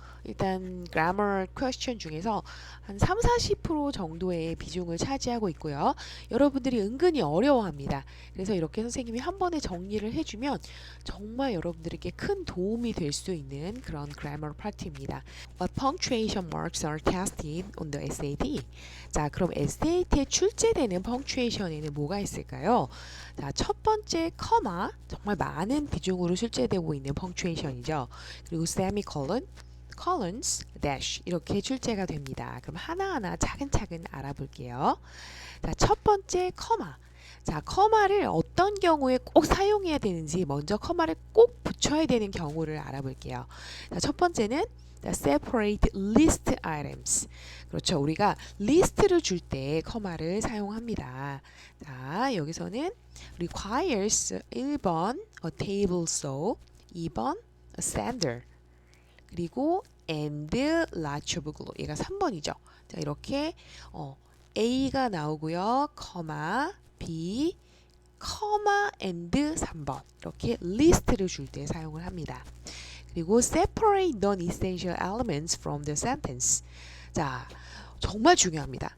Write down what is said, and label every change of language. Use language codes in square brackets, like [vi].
[ko] 일단 [en] grammar question [ko] 중에서 한 3-40% 정도의 비중을 차지하고 있고요. 여러분들이 은근히 어려워합니다. 그래서 이렇게 선생님이 한 번에 정리를 해주면 정말 여러분들에게 큰 도움이 될 수 있는 그런 grammar 파트입니다. [en] What punctuation marks are tested on the SAT? [ko] 자, 그럼 SAT에 출제되는 punctuation에는 뭐가 있을까요? 자, 첫 번째 커마, 정말 많은 비중으로 출제되고 있는 punctuation이죠. 그리고 semicolon, colons, dash 이렇게 출제가 됩니다. 그럼 하나하나 차근차근 알아볼게요. 자, 첫 번째 커마. 자, 커마를 어떤 경우에 꼭 사용해야 되는지 먼저 커마를 꼭 붙여야 되는 경우를 알아볼게요. 자, 첫 번째는 [en] separate list items. [ko] 그렇죠. 우리가 리스트를 줄 때 커마를 사용합니다. 자, 여기서는 requires 1번 [en] a table saw, [ko] 2번 [en] a sander, [ko] 그리고 [en] and large of glue. [ko] 얘가 3번이죠. 자, 이렇게 A가 나오고요. 커마 B, 커마 and 3번. 이렇게 리스트를 줄 때 사용을 합니다. [en] 그리고 separate non-essential elements from the sentence. [ko] 자, 정말 중요합니다.